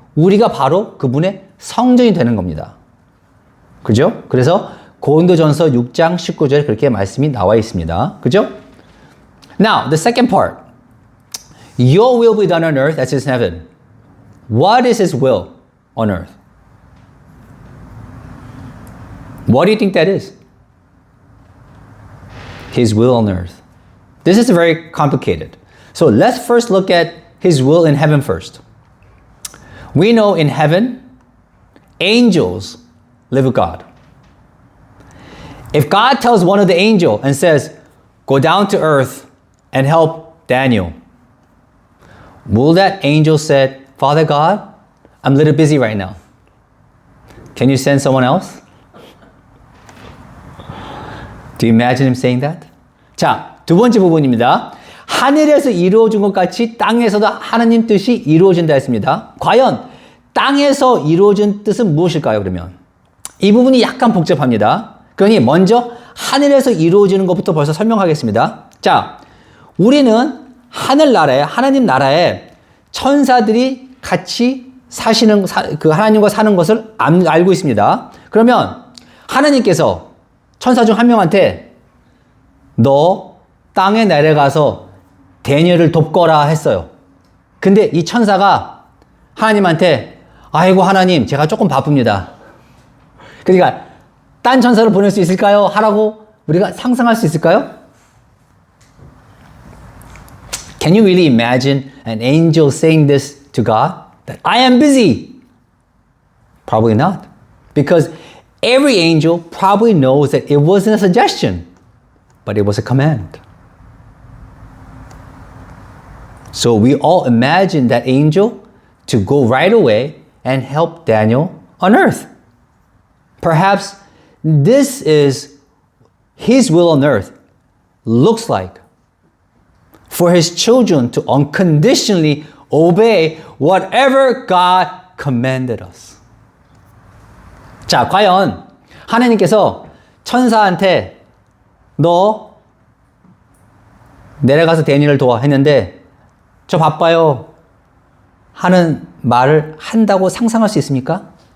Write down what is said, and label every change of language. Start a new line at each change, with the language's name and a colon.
Korean: 우리가 바로 그분의 성전이 되는 겁니다. 그죠? 그래서 고린도전서 6장 19절에 그렇게 말씀이 나와 있습니다. 그죠?
English: Now, the second part. Your will be done on earth as it is in heaven. What is His will on earth? What do you think that is? His will on earth. This is very complicated. So let's first look at His will in heaven first. We know in heaven, angels live with God. If God tells one of the angels and says, go down to earth and help Daniel, will that angel say, Father God, I'm a little busy right now. Can you send someone else? Do you imagine him saying that?
Korean: 자, 두 번째 부분입니다. 하늘에서 이루어진 것 같이 땅에서도 하나님 뜻이 이루어진다 했습니다. 과연 땅에서 이루어진 뜻은 무엇일까요, 그러면? 이 부분이 약간 복잡합니다. 그러니 먼저 하늘에서 이루어지는 것부터 벌써 설명하겠습니다. 자, 우리는 하늘나라에, 하나님 나라에 천사들이 같이 사시는, 그 하나님과 사는 것을 알고 있습니다. 그러면 하나님께서 천사 중 한 명한테 너 땅에 내려가서 다니엘을 돕거라 했어요. 근데 이 천사가 하나님한테 아이고 하나님 제가 조금 바쁩니다. 그러니까 딴 천사를 보낼 수 있을까요? 하라고 우리가 상상할 수 있을까요?
English: Can you really imagine an angel saying this to God? That I am busy. Probably not. Because every angel probably knows that it wasn't a suggestion, but it was a command. So we all imagine that angel to go right away and help Daniel on earth. Perhaps this is His will on earth looks like for His children to unconditionally obey whatever God commanded us.
Korean: 자, 과연 하나님께서 천사한테 너 내려가서 다니엘을 도와 했는데 저 바빠요 하는 말을 한다고 상상할 수 있습니까?